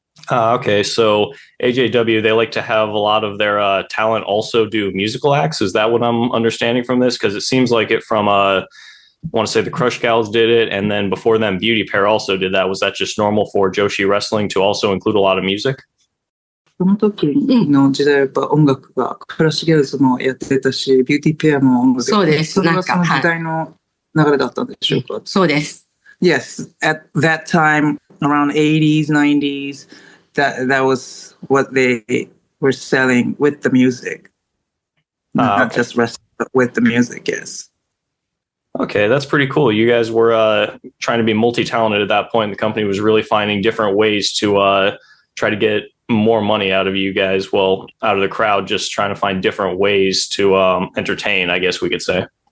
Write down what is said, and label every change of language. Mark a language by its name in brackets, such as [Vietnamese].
[English] Okay, so AJW, they like to have a lot of their talent also do musical acts. Is that what I'm understanding from this? Because it seems like it from, I want to say the Crush Gals did it, and then before them, Beauty Pair also did that. Was that just normal for Joshi Wrestling to also include a lot of music? [Japanese] その時の時代やっぱ音楽がクラッシュギャルズもやってたし、ビューティーペアも音楽で、そうです。それがその時代の流れだったんでしょうか？そうです。 [English] Yes, at that time, around 80s, 90s, that was what they were selling with the music. Not just wrestling, but with the music, yes. Okay, that's pretty cool. You guys were trying to be multi-talented at that point. The company was really finding different ways to try to get more money out of you guys, well, out of the crowd, just trying to find different ways to entertain, I guess we could say.